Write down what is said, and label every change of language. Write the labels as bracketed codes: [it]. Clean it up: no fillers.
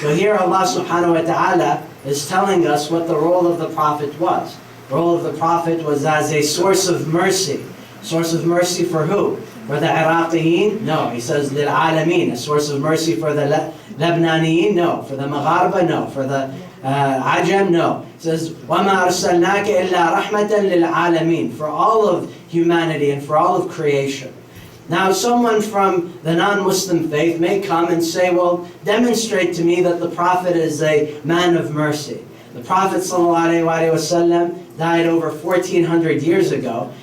[en] So here Allah subhanahu wa ta'ala is telling us what the role of the Prophet was. The role of the Prophet was as a source of mercy. Source of mercy for who? For the Iraqiyin? No. He says لِلْعَالَمِينَ. A source of mercy for the Lebananiyin? No. For the Magharba? No. For the Ajam? No. It says, [ar] وَمَا أَرْسَلْنَاكَ إِلَّا رَحْمَةً لِلْعَالَمِينَ. [en] For all of humanity and for all of creation. Now someone from the non-Muslim faith may come and say, well, demonstrate to me that the Prophet is a man of mercy. The Prophet ﷺ died over 1400 years ago.